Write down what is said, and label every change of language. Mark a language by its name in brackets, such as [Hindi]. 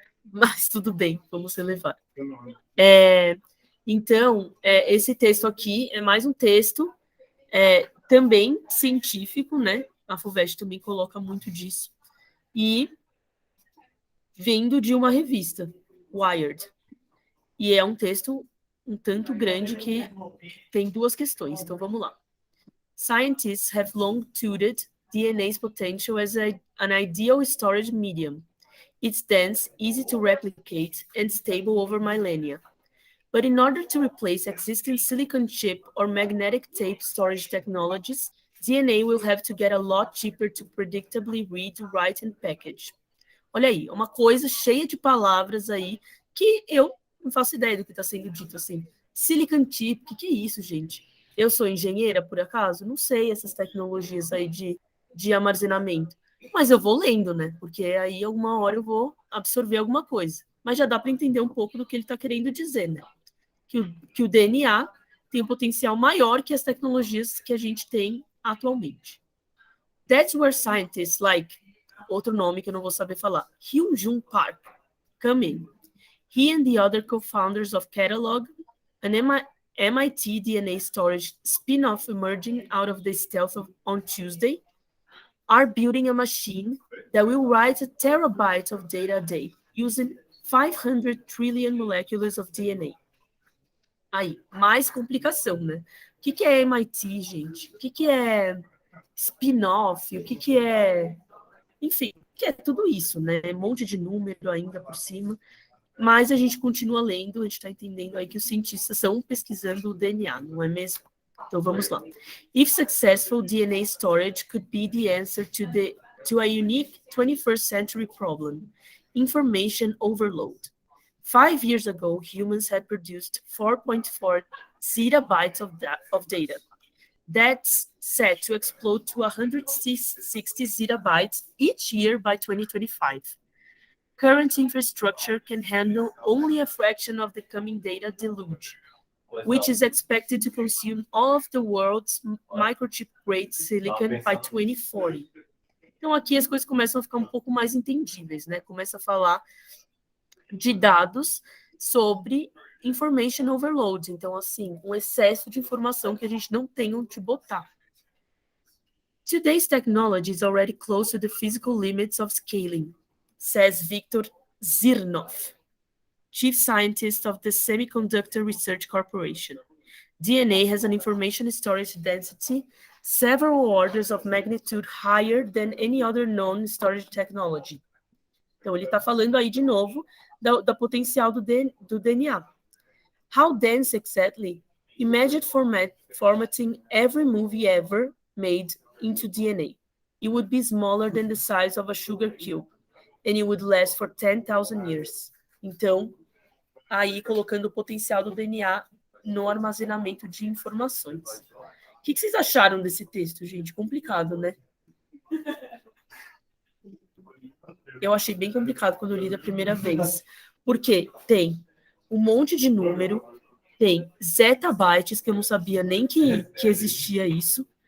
[Portuguese] Mas tudo bem, vamos relevar. Então, esse texto aqui é mais um texto também científico, né? A FUVEST também coloca muito disso. E vindo de uma revista, Wired. E é um texto um tanto grande que tem duas questões. Então, vamos lá. [English] Scientists have long touted DNA's potential as an ideal storage medium. It's dense, easy to replicate, and stable over millennia. But in order to replace existing silicon chip or magnetic tape storage technologies, DNA will have to get a lot cheaper to predictably read, write, and package. [Portuguese] Olha aí, uma coisa cheia de palavras aí que eu não faço ideia do que está sendo dito assim. Silicon chip, o que é isso, gente? Eu sou engenheira, por acaso? Não sei essas tecnologias aí de armazenamento. Mas eu vou lendo, né? Porque aí alguma hora eu vou absorver alguma coisa. Mas já dá para entender um pouco do que ele está querendo dizer, né? Que o DNA tem um potencial maior que as tecnologias que a gente tem atualmente. [English] That's where scientists like, [Portuguese] outro nome que eu não vou saber falar, Hyun-Jung Park, [English] come in. He and the other co-founders of Catalog, an MIT DNA storage spin-off emerging out of the stealth on Tuesday, are building a machine that will write a terabyte of data a day using 500 trillion molecules of DNA. [Portuguese] Aí, mais complicação, né? O que é MIT, gente? O que é spin-off? O que é... Enfim, que é tudo isso, né? Um monte de número ainda por cima. Mas a gente continua lendo, a gente está entendendo aí que os cientistas estão pesquisando o DNA, não é mesmo? Então vamos lá. [English] If successful, DNA storage could be the answer to a unique 21st century problem, information overload. 5 years ago, humans had produced 4.4 zettabytes of data. That's set to explode to 160 zettabytes each year by 2025. Current infrastructure can handle only a fraction of the coming data deluge, which is expected to consume all of the world's microchip-grade silicon by 2040. [Portuguese] Então, aqui as coisas começam a ficar um pouco mais entendíveis, né? Começa a falar de dados sobre information overload. Então, assim, um excesso de informação que a gente não tem onde botar. [English] Today's technology is already close to the physical limits of scaling, says Viktor Zirnov, chief scientist of the Semiconductor Research Corporation. DNA has an information storage density several orders of magnitude higher than any other known storage technology. [Portuguese] Então, ele está falando aí de novo da potencial do DNA. [English] How dense exactly? Imagine formatting every movie ever made into DNA. It would be smaller than the size of a sugar cube, and it would last for 10,000 years. [Portuguese] Então, aí colocando o potencial do DNA no armazenamento de informações. O que vocês acharam desse texto, gente? Complicado, né? Eu achei bem complicado quando eu li da primeira vez, porque tem um monte de número, tem zettabytes, que eu não sabia nem que existia isso.